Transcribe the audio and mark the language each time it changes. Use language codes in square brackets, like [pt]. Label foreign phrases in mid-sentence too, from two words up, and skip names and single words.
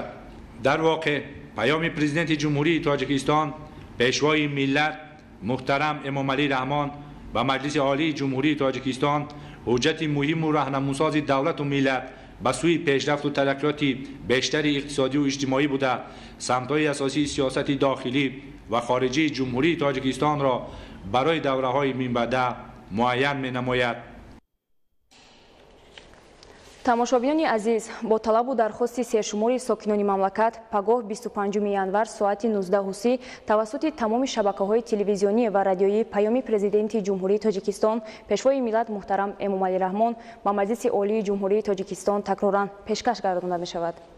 [fa] در واقع پیام پرزیدنت جمهوری تاجیکستان پیشوای ملت محترم امامعلی رحمان و مجلس عالی جمهوری تاجیکستان حجت مهم و راهنماساز دولت و ملت به سوی پیشرفت و ترقیات بیشتر اقتصادی و اجتماعی بوده سمت‌های اساسی سیاست داخلی و خارجی جمهوری تاجیکستان را برای دوره‌های من بعد معین می‌نماید. [tg] тамошобинони азиз бо талабу дархости сершумори сокинони мамлакат пагоҳ 25 январ соати 19 тавассути тамоми шабакаҳои телевизионӣ ва радиоӣ паёми президенти ҷумҳурии тоҷикистон пешвои миллат муҳтарам эмомалӣ раҳмон ба маҷлиси олии ҷумҳурии тоҷикистон такроран пешкаш гардонда мешавад.